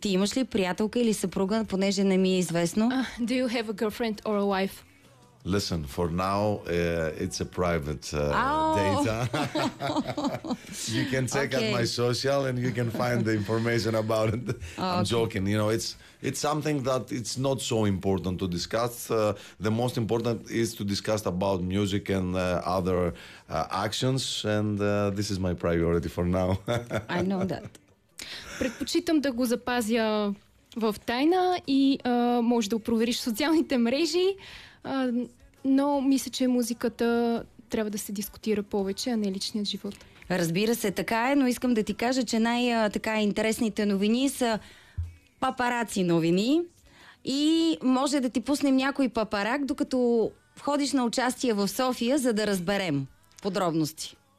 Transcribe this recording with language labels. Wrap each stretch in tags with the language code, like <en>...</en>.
<bg>Ти имаш ли приятелка или съпруга, понеже не ми е известно?</bg> <en>Do you have a girlfriend or a wife? Listen, for now, it's a private data. You can check at my social and you can find the information about it. I'm joking. You know, it's something that it's not so important to discuss. The most important is to discuss about music and other actions. And this is my priority for now. I know that.</en> <bg>Предпочитам да го запазя в тайна и може да провериш социалните мрежи. Но мисля, че музиката трябва да се дискутира повече, а не личният живот. Разбира се, така е, но искам да ти кажа, че най-така интересните новини са папараци новини и може да ти пуснем някой папарак, докато ходиш на участие в София, за да разберем подробности.</bg>